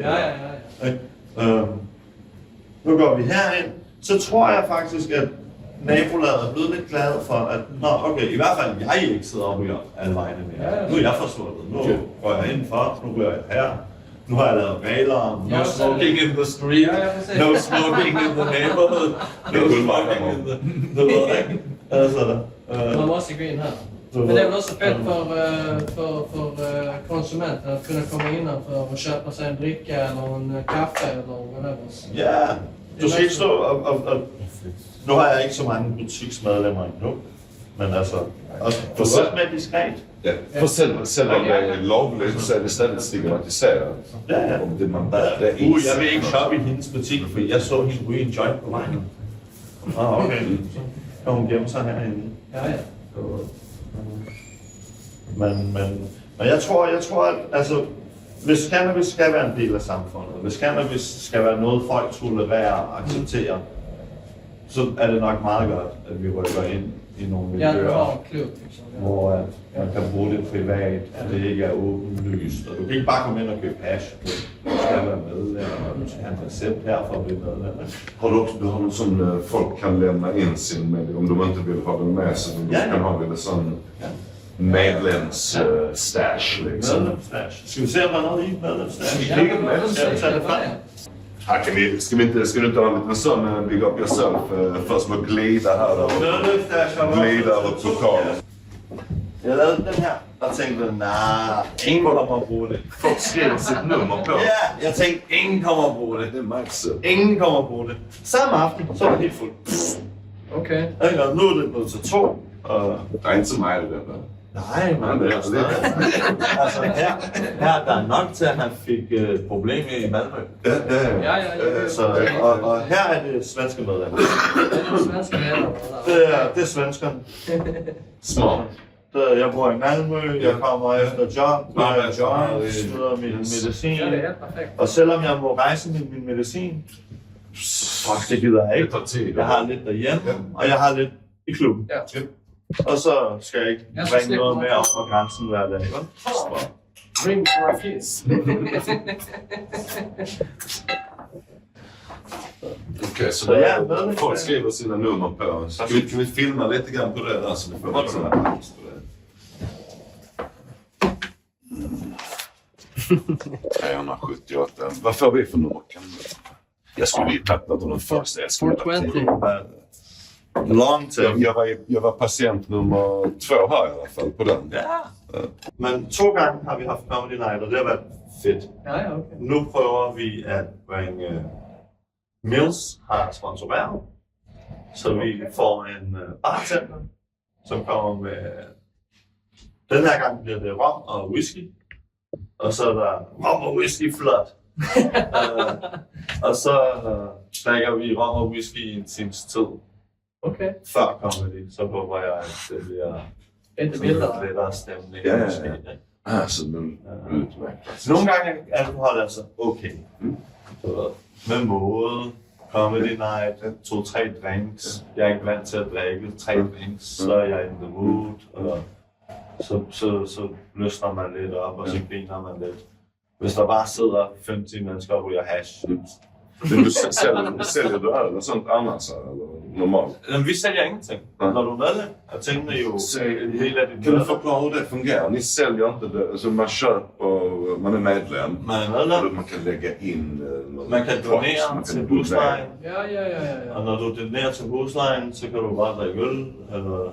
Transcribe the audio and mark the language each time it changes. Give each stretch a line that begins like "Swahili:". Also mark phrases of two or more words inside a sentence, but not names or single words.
Danish: Ja. Nu går vi herind. Så tror jeg faktisk, at nabolaget er blevet lidt glad for, at okay, i hvert fald jeg ikke sidder og ryger alle vejene mere. Nu er jeg forsvundet. Nu går jeg indenfor. Nu ryger jeg her. Nu har jeg lavet regler.
English: No smoking in the street. No smoking in the neighborhood. No smoking in the...
Danish: Du ved ikke? Altså,
Swedish: Man måste gå in här. Men det är väl också fett för konsumenten att kunna komma innanför och köpa sig en dricka eller en kaffe eller whatever.
Danish: Ja, du skal ikke stå og... Nu har jeg ikke så mange butiksmedlemmer endnu, men altså... Du er også mere diskret.
Swedish: Ja, för sen om det är lovligt så är det ständigt stigmatiserat. Ja. Om det man
Danish: Jeg vil ikke shoppe i hendes butik, for jeg så hende ryge en joint på vejen. Okay. Så kan hun gemme sig herinde.
Swedish: Ja.
Danish: Men jeg tror, at altså, hvis cannabis skal være en del af samfundet, hvis cannabis skal være noget, folk tolererer og accepterer, så er det nok meget godt, at vi rykker ind i nogle miljøer, hvor man kan bruge det privat, at det ikke er åbenlyst. Og du kan ikke bare komme ind og købe hash. Du skal være medlem, og du skal have en recept her for at blive medlem.
Swedish: Har du någon som folk kan lämna in sin med om de inte vill ha den med sig? Du kan ha en sån medlems-stash liksom. Medlemsstash.
Danish: Skal vi se, om der er noget i medlemsstash? Ja, Skal vi tage det frem?
Swedish: Ska du inte ha en liten sån
English: big up yourself?
Swedish: Först med glida här då. Glida över pokalen.
Danish: Jeg lavede den her, og tænkte, nej, ingen kommer at bruge det.
Swedish: Folk skriver sitt nummer på.
Danish: Ja, jeg tænkte, ingen kommer at bruge det.
Swedish: Det märks.
Danish: Ingen kommer at bruge det. Samme aften, så var det helt fuldt.
Swedish: Okej.
Danish: Og nu er det blevet til 2. Og...
Swedish: Det är inte så mig det där.
Danish: Nej, men det er stadig. Altså her der er nok til, at han fik problemer i Malmø.
Swedish: Ja.
Danish: Så, og her er det svenske medlemmer.
Swedish: Det är svenska vänner.
Danish: Det er svenskerne.
Swedish: Smart.
Danish: Jeg bor i Malmø, jeg kommer efter job, når jeg jobber, smider min medicin.
Swedish: Ja, det är helt perfekt.
Danish: Og selvom jeg må rejse med min medicin, fuck, det gider jeg
Swedish: Det
Danish: ikke.
Swedish: tar tid.
Danish: Jeg har lidt derhjemme, og jeg har lidt i klubben.
Swedish: Ja.
Danish: Og så skal jeg ikke bringe noget mere op på grænsen hver dag.
English: Ring for a kiss.
Swedish: Okej, så
Danish: Så ja, medlem.
Swedish: folk skriver sina nummer på. Kan vi filma lite grann på det där så ni får sådana här tips på det? 378. Vad får vi för nummer? Jag skulle ju tagit något av de första. Jag skulle 420.
English: Long term.
Swedish: Jag var patient nummer 2 här i alla fall på den. Ja.
Danish: Men 2 gange har vi haft Comedy Night, og det har været fedt.
Swedish: Ja, okej.
Danish: Nu prøver vi at bringe Mills har sponsoreret, så vi får en bartender, som kommer med... Den her gang bliver det rom og whisky, og så er der rom og whisky flot. Og så drikker vi rom og whisky i en times tid.
Swedish: Okej.
Danish: Før comedy, så håber jeg, at det bliver
Swedish: Lite bilder.
Danish: lettere stemning.
Swedish: Ja.
Danish: Måske, ikke?
Swedish: Alltså, men utmärkt.
Danish: Nogle gange er alkohol altså okay. Så, med måde, comedy night, 2-3 drinks. Jeg er ikke vant til at drikke 3 drinks, så er jeg
English: in the mood.
Danish: Og så løsner man lidt op, og så griner man lidt. Hvis der bare sidder 15 mennesker og ryger hash.
Swedish: Men du säljer du öl och sånt annars eller normalt?
Danish: Men vi sælger ingenting. Når du er medlem, er tingene jo en del af dit
Swedish: Kan du
Danish: medlem.
Swedish: förklara hur det fungerar? Ni säljer inte det, alltså man köper, man är medlem.
Danish: Man er medlem,
Swedish: Man kan lägga in
Danish: man kan donere til huslejen.
Swedish: Ja.
Danish: Og når du donerer til huslejen, så kan du bare drikke øl, eller